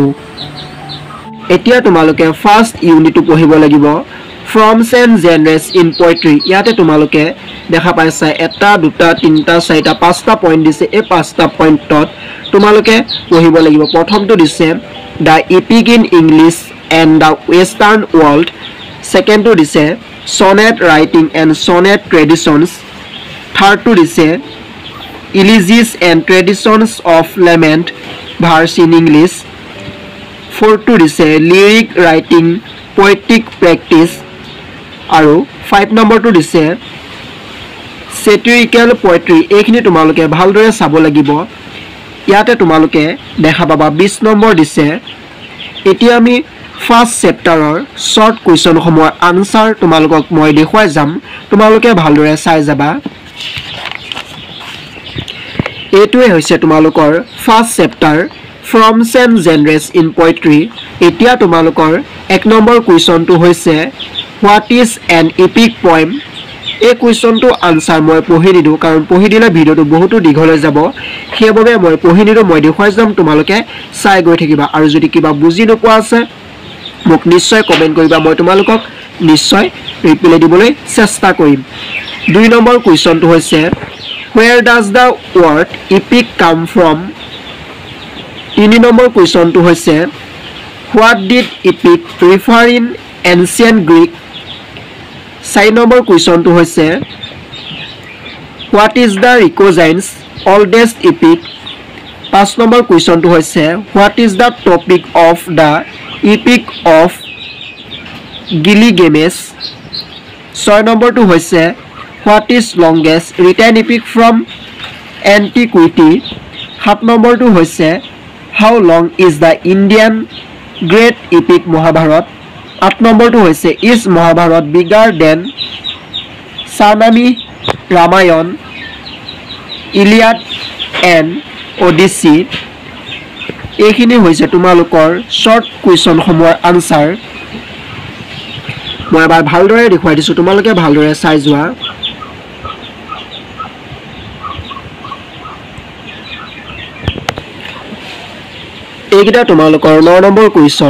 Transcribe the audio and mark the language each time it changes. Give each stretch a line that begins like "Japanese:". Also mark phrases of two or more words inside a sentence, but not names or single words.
Assamese: এতিয়া তোমালোকে
English: first unit
Assamese: পঢ়িব লাগিব ফ্ৰমছ এণ্ড জেনাৰেছ ইন পোয়েট্ৰি। ইয়াতে তোমালোকে দেখা পাইছা এটা দুটা তিনটা চাৰিটা পাঁচটা পইণ্ট দিছে। এই পাঁচটা পইণ্টত তোমালোকে পঢ়িব লাগিব। প্ৰথমটো দিছে
English: The Epic in English and the Western World.
Assamese: ছেকেণ্ডটো দিছে
English: sonnet writing and sonnet traditions. Third
Assamese: টো দিছে
English: elegies and traditions of lament verse in English. Fourth
Assamese: টো দিছে
English: lyric writing poetic practice.
Assamese: আৰু 5 নম্বৰ টো দিছে
English: satirical poetry.
Assamese: এইখিনি তোমালোকে ভালদৰে চাব লাগিব. ইয়াতে তোমালোকে দেখা পাবা 20 নম্বৰ দিছে এতিয়া আমি
English: first chapter short question
Assamese: সমূহৰ আনসাৰ তোমালোকক মই দেখুৱাই যাম। তোমালোকে ভালদৰে চাই যাবা। এইটোৱে হৈছে তোমালোকৰ
English: first chapter
Assamese: ফ্ৰমছ এণ্ড জেনাৰেছ ইন পোয়েট্ৰি। এতিয়া তোমালোকৰ 1 নম্বৰ কুৱেশ্যনটো হৈছে
English: What is an epic poem.
Assamese: এই কুৱেশ্যনটো আনসাৰ মই পঢ়ি দিওঁ কাৰণ পঢ়ি দিলে ভিডিঅ'টো বহুতো দীঘল হৈ যাব। সেইবাবে মই পঢ়ি নিদিওঁ, মই দেখুৱাই যাম, তোমালোকে চাই গৈ থাকিবা। আৰু যদি কিবা বুজি নোপোৱা আছে মোক নিশ্চয় কমেন্ট কৰিবা, মই তোমালোকক নিশ্চয় ৰিপ্লাই দিবলৈ চেষ্টা কৰিম। 2 নম্বৰ কুৱেশ্যনটো হৈছে
English: where does the word epic come from।
Assamese: 3 নম্বৰ কুৱেশ্যনটো হৈছে
English: what did epic refer in ancient Greek।
Assamese: 4 নম্বৰ কুৱেশ্যনটো হৈছে
English: what is the Recogenes oldest epic।
Assamese: 5 নম্বৰ কুৱেশ্যনটো হৈছে
English: what is the topic of the epic of Gilgamesh।
Assamese: 6 নম্বৰটো হৈছে
English: what is longest written epic from antiquity।
Assamese: 7 নম্বৰটো হৈছে
English: how long is the Indian great epic Mahabharat।
Assamese: 8 নম্বৰটো হৈছে
English: is Mahabharat bigger than Sanami Ramayan Iliad and Odyssey।
Assamese: এইখিনি হৈছে তোমালোকৰ
English: short question
Assamese: সমূহৰ আনসাৰ। মই এবাৰ ভালদৰে দেখুৱাই দিছো, তোমালোকে ভালদৰে চাই যোৱা। এইকেইটা তোমালোকৰ 9 নম্বৰ কুৱেশ্যন।